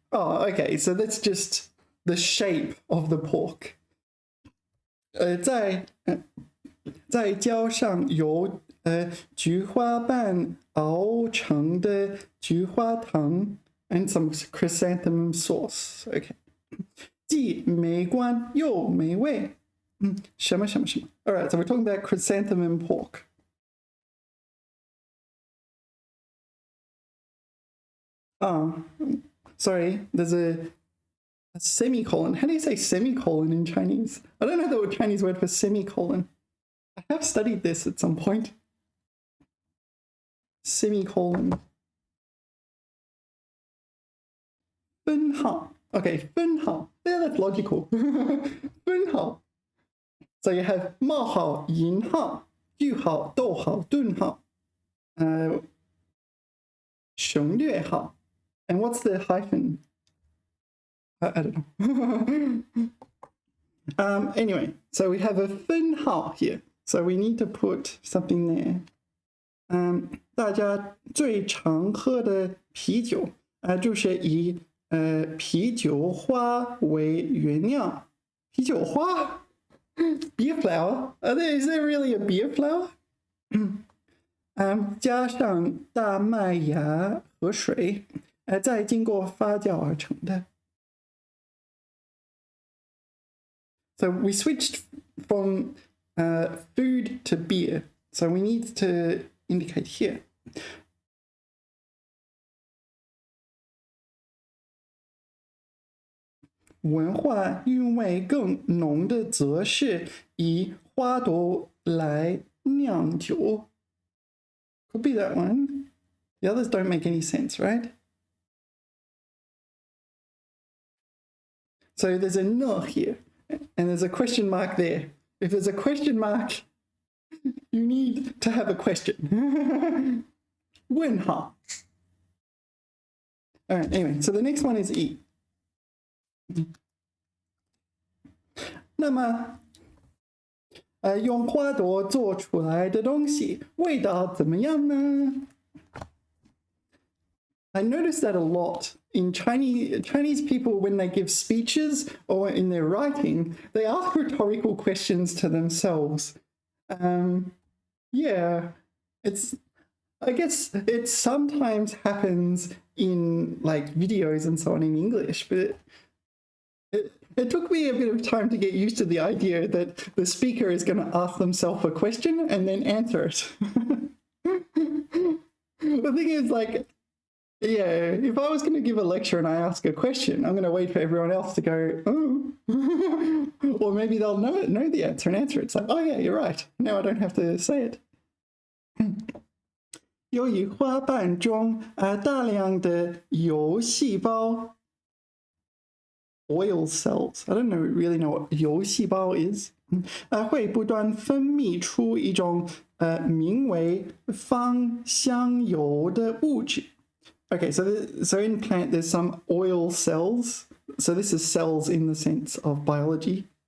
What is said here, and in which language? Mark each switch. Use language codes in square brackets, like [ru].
[en] Oh, okay, so that's just the shape of the pork. [zh] 再浇上由菊花瓣熬成的菊花糖 [en] and some chrysanthemum sauce. [zh] Okay. 既美观又美味。什么什么什么。 [en] All right, so we're talking about chrysanthemum pork. Sorry, there's a semicolon. How do you say semicolon in Chinese? I don't know the Chinese word for semicolon. I have studied this at some point. Semicolon. 分号.Okay, 分号.Yeah, that's logical. 分号. So you have [zh] 冒号、引号、句号、逗号、顿号、省略号. [en] And what's the hyphen? I don't know. Anyway, so we have a 分号 here. So we need to put something there. [zh] 大家最常喝的啤酒就是以啤酒花为原料。 [en] 啤酒花 Beer flour? Is there really a beer flour? [zh] 加上大麦芽和水，再经过发酵而成的。 [en] So we switched from food to beer. So we need to indicate here. [zh] 文化韵味更浓的则是以花朵来酿酒。 [en] Could be that one. The others don't make any sense, right? So there's a no here, and there's a question mark there. If there's a question mark, you need to have a question. [zh] 问号. [en] All right, anyway, so the next one is E. [zh] 那么用花朵做出来的东西味道怎么样呢？ [en] I noticed that a lot in Chinese people when they give speeches or in their writing, they ask rhetorical questions to themselves. Yeah, I guess it sometimes happens in like videos and so on in English, but it took me a bit of time to get used to the idea that the speaker is going to ask themselves a question and then answer it. The thing is, like, yeah, if I was going to give a lecture and I ask a question, I'm going to wait for everyone else to go, oh. Or maybe they'll know the answer and answer it. It's like, oh yeah, you're right. Now I don't have to say it. [zh] 由于花瓣中大量的油细胞 [en] oil cells. I don't really know what 油细胞 is. [zh] 会不断分泌出一种名为芳香油的物质。 [en] Okay, so in plant there's some oil cells. So this is cells in the sense of biology.